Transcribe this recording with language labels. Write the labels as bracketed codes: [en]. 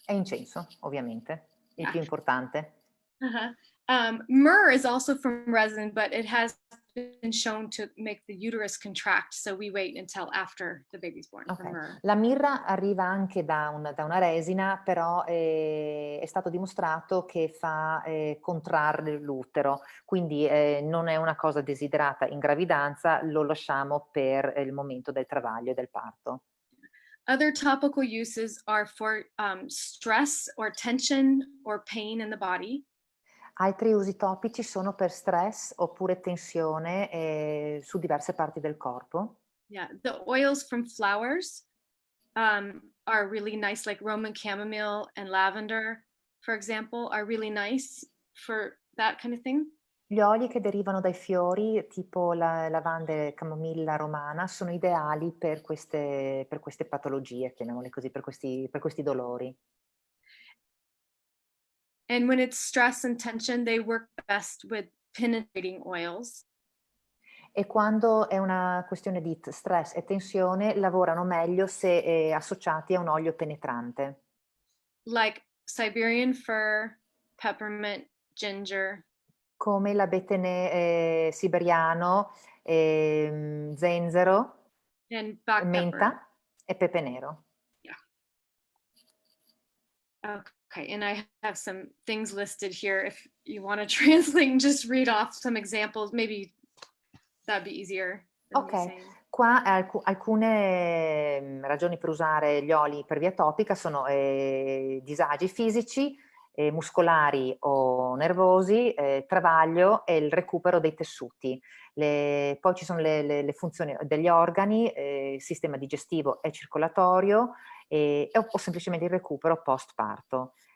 [it] e incenso, ovviamente, il più importante. Uh-huh. [en] Myrrh is also from resin, but it has been shown to make the uterus contract, so we wait until after the baby's born for myrrh. [it] La mirra arriva anche da una resina, però è stato dimostrato che fa contrarre l'utero, quindi non è una cosa desiderata in gravidanza, lo lasciamo per il momento del travaglio e del parto. [en] Other topical uses are for stress or tension or pain in the body. [it] Altri usi topici sono per stress oppure tensione su diverse parti del corpo. [en] Yeah, the oils from flowers are really nice, like Roman chamomile and lavender, for example, are really nice for that kind of thing. [it] Gli oli che derivano dai fiori, tipo la lavanda e camomilla romana, sono ideali per queste patologie, chiamiamole così, per questi dolori. [en] And when it's stress and tension, they work best with penetrating oils, [it] E quando è una questione di stress e tensione, lavorano meglio se associati a un olio penetrante, [en] like Siberian fir, peppermint, ginger, [it] come l'abete siberiano, zenzero, [en] and black pepper. [it] menta e pepe nero. [en] Okay, and I have some things listed here. If you want to translate and just read off some examples, maybe that'd be easier than me [it] Ok, [en] saying. [it] qua alcune ragioni per usare gli oli per via topica sono disagi fisici, muscolari o nervosi, travaglio e il recupero dei tessuti. Poi ci sono le funzioni degli organi, sistema digestivo e circolatorio o semplicemente il recupero post-parto.